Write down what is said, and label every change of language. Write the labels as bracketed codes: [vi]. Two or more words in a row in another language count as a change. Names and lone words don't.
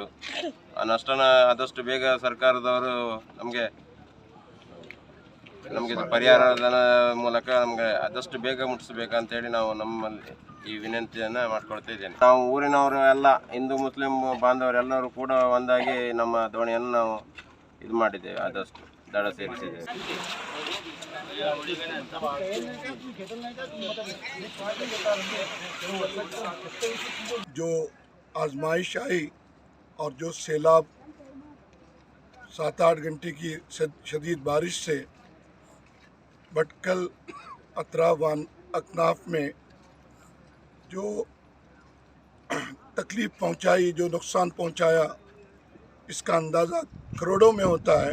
[kn] ಆ ನಷ್ಟನ ಆದಷ್ಟು ಬೇಗ ಸರ್ಕಾರದವರು ನಮಗೆ ಪರಿಹಾರದ ಮೂಲಕ ನಮಗೆ ಆದಷ್ಟು ಬೇಗ ಮುಟ್ಟಿಸಬೇಕಂತೇಳಿ ನಾವು ನಮ್ಮಲ್ಲಿ ಈ ವಿನಂತಿಯನ್ನು ಮಾಡ್ಕೊಳ್ತಾ ಇದ್ದೇನೆ. ನಾವು ಊರಿನವರು ಎಲ್ಲ ಹಿಂದೂ ಮುಸ್ಲಿಂ ಬಾಂಧವರೆಲ್ಲರೂ ಕೂಡ ಒಂದಾಗಿ ನಮ್ಮ ದೋಣಿಯನ್ನು ನಾವು ಇದು ಮಾಡಿದ್ದೇವೆ, ಆದಷ್ಟು ದಡ ಸೇರಿಸಿದ್ದೇವೆ. [hi] जो आजमाइश आई और जो सैलाब 7-8 घंटे की शदीद बारिश से भटकल अतराफ अकनाफ में जो तकलीफ़ पहुंचाई, जो नुकसान पहुंचाया, इसका अंदाज़ा करोड़ों में होता है।